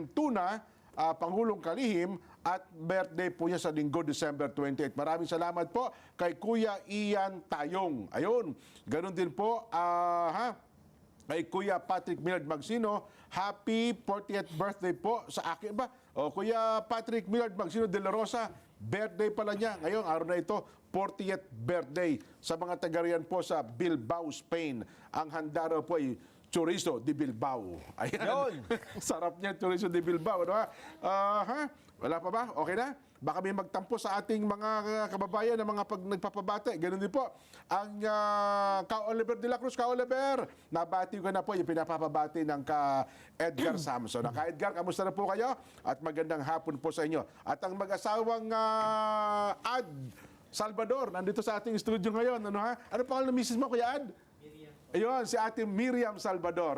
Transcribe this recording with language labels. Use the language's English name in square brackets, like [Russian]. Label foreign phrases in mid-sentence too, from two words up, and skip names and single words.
[Filipino] Tuna, Pangulong Kalihim, at birthday po niya sa linggo, December 28. Maraming salamat po kay Kuya Ian Tayong. Ayun, ganun din po, kay Kuya Patrick Millard Magsino, [English] happy 40th birthday [Filipino] po sa akin ba? O, Kuya Patrick Millard Magsino de la Rosa, birthday pala niya. Ngayon, araw na ito, [English] 40th birthday [Filipino] sa mga taga-riyan po sa Bilbao, Spain. Ang handa raw po ay chorizo de Bilbao. Ayan. Yun. Sarap niya, chorizo de Bilbao. Ano, wala pa ba? Okay na? Baka may magtampo sa ating mga kababayan na mga nagpapabate. Ganun din po. Ang Ka Oliver de la Cruz, Ka Oliver, nabati ko na po yung pinapapabati ng Ka Edgar Samson. Ka Edgar, kamusta na po kayo? At magandang hapon po sa inyo. At ang mag-asawang Ad Salvador, nandito sa ating studio ngayon. Ano ha? Ano pangalan ng misis mo, Kuya Ad? Ayun, si Ate Miriam Salvador.